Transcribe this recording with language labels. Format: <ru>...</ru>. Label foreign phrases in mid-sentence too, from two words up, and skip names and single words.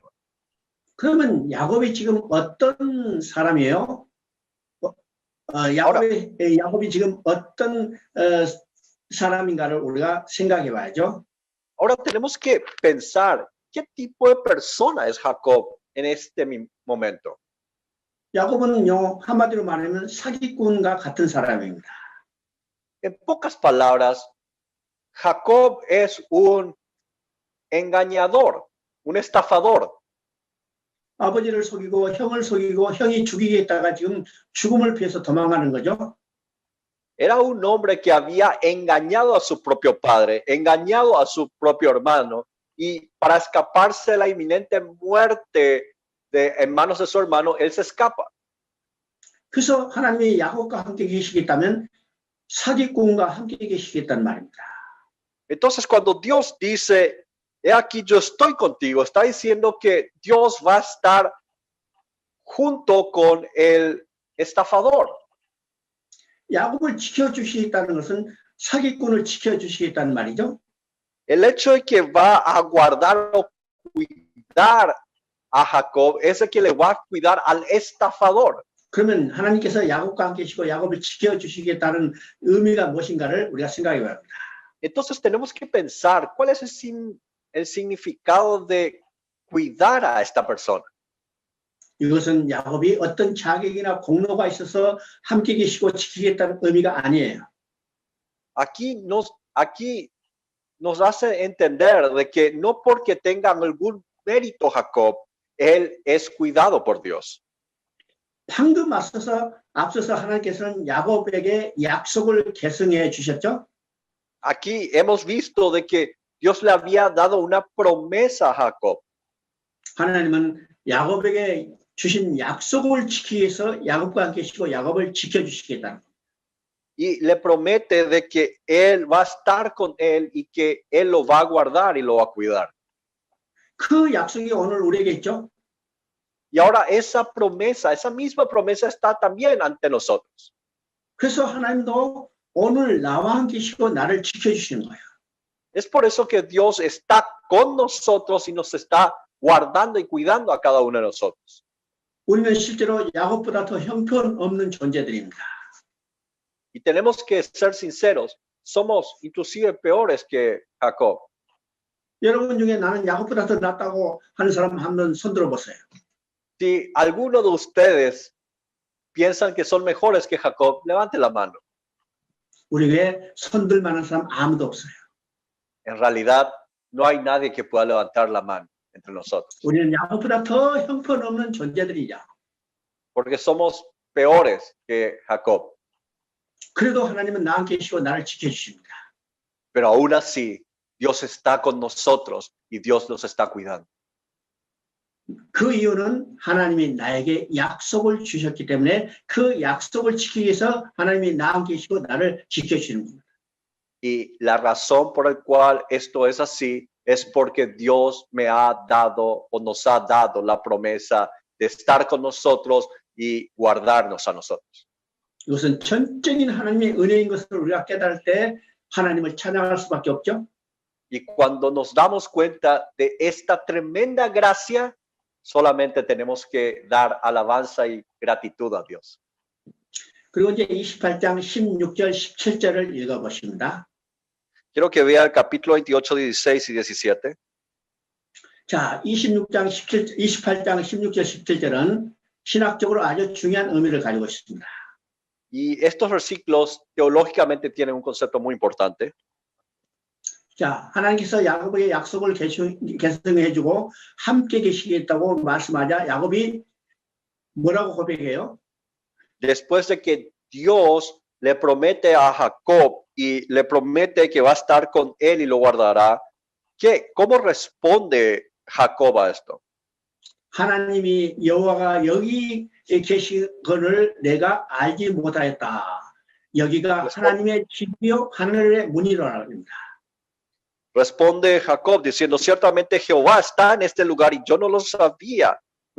<ko>그러면 야곱이 지금 어떤 사람이에요? 야곱이 지금 어떤 사람인가를 우리가 생각해 봐야죠.</ko> <es>Ahora tenemos que pensar qué tipo de persona es Jacob en este momento.</es> <ko>야곱은요, 한마디로 말하면 사기꾼과 같은 사람입니다.</ko> <es>En pocas palabras, Jacob es un engañador, un estafador.</es> <ko>아버지를 속이고 형을 속이고 형이 죽이겠다가 지금 죽음을 피해서 도망가는 거죠.</ko> <es>Era un hombre que había engañado a su propio padre, engañado a su propio hermano, y para escaparse de la inminente muerte en manos de su hermano, él se escapa.</es> <ko>그래서 하나님이 야곱과 함께 계시겠다면 사기꾼과 함께 계시겠다는 말입니다.</ko> <es>Entonces, cuando Dios dice, he aquí yo estoy contigo, está diciendo que Dios va a estar junto con el estafador.</es> <ko>야곱을 지켜주시겠다는 것은 사기꾼을 지켜주시겠다는 말이죠.</ko> <es>El hecho de que va a guardar o cuidar a Jacob es el que le va a cuidar al estafador.</es> <ko>그러면 하나님께서 야곱과 함께 계시고 야곱을 지켜주시겠다는 의미가 무엇인가를 우리가 생각해 봐야 합니다.</ko> <es>Entonces tenemos que pensar cuál es el significado de cuidar a esta persona.</es> <ko>이것은 야곱이 어떤 자격이나 공로가 있어서 함께 계시고 지키겠다는 의미가 아니에요.</ko> <es>Aquí nos hace entender de que no porque tenga algún mérito Jacob, él es cuidado por Dios.</es> <ko>방금 앞서서 하나님께서는 야곱에게 약속을 계승해 주셨죠.</ko> <es>Aquí hemos visto de que Dios le había dado una promesa a Jacob.</es> <ko>하나님은 야곱에게 주신 약속을 지키기 위해서 야곱과 함께 계시고 야곱을 지켜주시겠다.</ko> <es>Y le promete de que él va a estar con él y que él lo va a guardar y lo va a cuidar.</es> <ko>그 약속이 오늘 우리에게 있죠.</ko> <es>Y ahora esa misma promesa está también ante nosotros.</es> <ko>그래서 하나님도 오늘 나와 함께 계시고 나를 지켜주시는 거예요.</ko> <es>Es por eso que Dios está con nosotros y nos está guardando y cuidando a cada uno de nosotros.</es> <ko>우리는 실제로 야곱보다 더 형편없는 존재들입니다.</ko> <es>Y tenemos que ser sinceros, somos inclusive peores que Jacob.</es> <ko>여러분 중에 나는 야곱보다 더 낫다고 하는 사람 한번 손 들어보세요.</ko> <es>Si alguno de ustedes piensan que son mejores que Jacob, levante la mano.</es> <ko>우리 외에 손들 만한 사람 아무도 없어요.</ko> <es>En realidad, no hay nadie que pueda levantar la mano entre nosotros.</es> <ko>우리는 야곱보다 더 형편없는 존재들이죠.</ko> <es>Porque somos peores que Jacob.</es> <ko>그래도 하나님은 나와 함께 계시고 나를 지켜주십니다.</ko> <es>Pero aún así, Dios está con nosotros y Dios nos está cuidando.</es> <ko>그 이유는 하나님이 나에게 약속을 주셨기 때문에 그 약속을 지키기 위해서 하나님이 나와 함께 계시고 나를 지켜주시는 겁니다.</ko> <es>Y la razón por la cual esto es así es porque Dios me ha dado o nos ha dado la promesa de estar con nosotros y guardarnos a nosotros.</es> <ko>이것은 전적인 하나님의 은혜인 것을 우리가 깨달을 때 하나님을 찬양할 수밖에 없죠.</ko> <es>Y cuando nos damos cuenta de esta tremenda gracia, solamente tenemos que dar alabanza y gratitud a Dios.</es> <ko>그리고 이제 28장 16절 17절을 읽어보십니다.</ko> <es>Quiero que vea el capítulo 28, 16 y 17.</es> <ko>자, 28장 16절 17절은 신학적으로 아주 중요한 의미를 가지고 있습니다.</ko> <es>Y estos versículos teológicamente tienen un concepto muy importante.</es> <ko>자, 하나님께서 야곱에게 약속을 계승해주고 함께 계시겠다고 말씀하자 야곱이 뭐라고 고백해요?</ko> <es>Después de que Dios le promete a Jacob y le promete que va a estar con él y lo guardará, ¿cómo responde Jacob a esto?</es> <ko>하나님이 여호와가 여기 계시거늘 내가 알지 못하였다. 여기가 하나님의 집이요 하늘의 문이라고 합니다.</ko> <es>Responde Jacob diciendo, ciertamente Jehová está en este lugar y yo no lo sabía.</es>